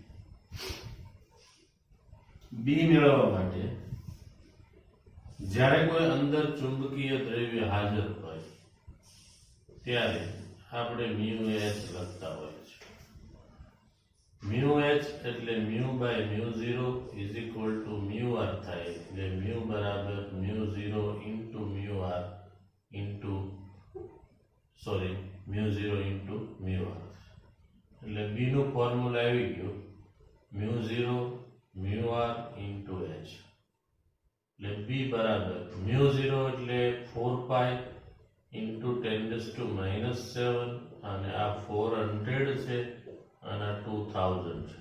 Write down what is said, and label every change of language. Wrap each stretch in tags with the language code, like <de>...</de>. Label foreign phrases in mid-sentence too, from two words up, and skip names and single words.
<gu>બી મેળવવા માટે જ્યારે કોઈ અંદર ચુંબકીય દ્રવ્ય હાજર હોય ત્યારે આપણે μh લખતા હોય છે.</gu> <en>μh એટલે mu by mu0 is equal to mu r</en> <gu>થાય, એટલે</gu> <en>mu બરાબર mu0 into mu r into mu0 into mu r.</en> <gu>એટલે b નું ફોર્મ્યુલા આવી ગયું</gu> <en>mu0 mu r into h.</en> <gu>એટલે b બરાબર mu0 એટલે 4</gu> <en>pi into</en> <gu>10⁻⁻7, અને આ 400 છે અને આ 2000 છે.</gu>